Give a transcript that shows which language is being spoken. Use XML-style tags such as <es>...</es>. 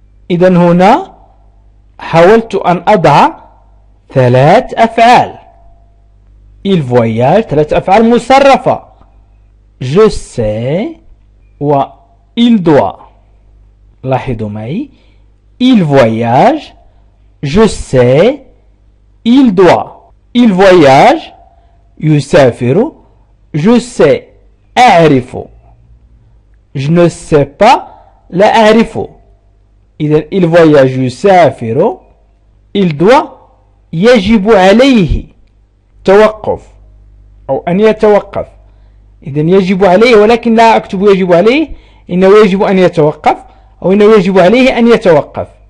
<ar>إذا هنا حاولت أن أضع 3 أفعال.</ar> <fr>il voyage 3</fr> <ar>أفعال مصرفة.</ar> <fr>je sais و il doit.</fr> <ar>لاحظوا معي</ar> <fr>il voyage je sais il doit. il voyage يسافر je sais أعرف. je ne sais pas</fr> <ar>لا أعرف. إذا</ar> <fr>il voyage</fr> <ar>يسافر</ar> <fr>il doit</fr> <ar>يجب عليه توقف أو أن يتوقف. إذا يجب عليه ولكن لا أكتب يجب عليه إنه يجب أن يتوقف أو إنه يجب عليه أن يتوقف.</ar>